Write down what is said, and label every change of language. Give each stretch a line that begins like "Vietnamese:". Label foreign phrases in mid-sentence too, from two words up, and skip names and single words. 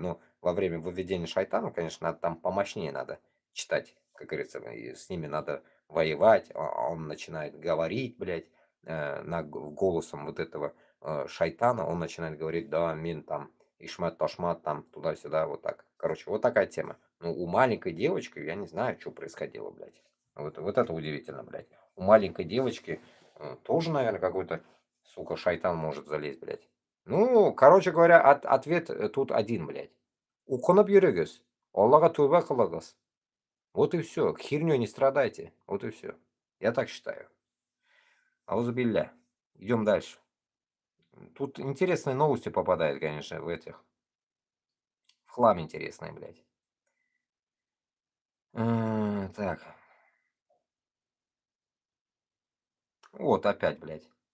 Russian: Но во время выведения шайтана, конечно, надо там помощнее надо читать, как говорится, и с ними надо воевать, а он начинает говорить, блядь, голосом вот этого шайтана, он начинает говорить, да, мин там, ишмат, ташмат, там, туда-сюда, вот так. Короче, вот такая тема. Ну, у маленькой девочки, я не знаю, что происходило, блядь. Вот это удивительно, блядь. У маленькой девочки тоже, наверное, какой-то, сука, шайтан может залезть, блядь. Ну, короче говоря, ответ тут один, блядь.
Tatar: Уконып йөрегез. Аллаға тәубә кылыгыз.
Russian: Вот и все. Херней не страдайте. Вот и все. Я так считаю. Аузубилля. Идем дальше. Тут интересные новости попадают, конечно, в этих. В хлам интересные, блядь. Так. Вот опять, блядь.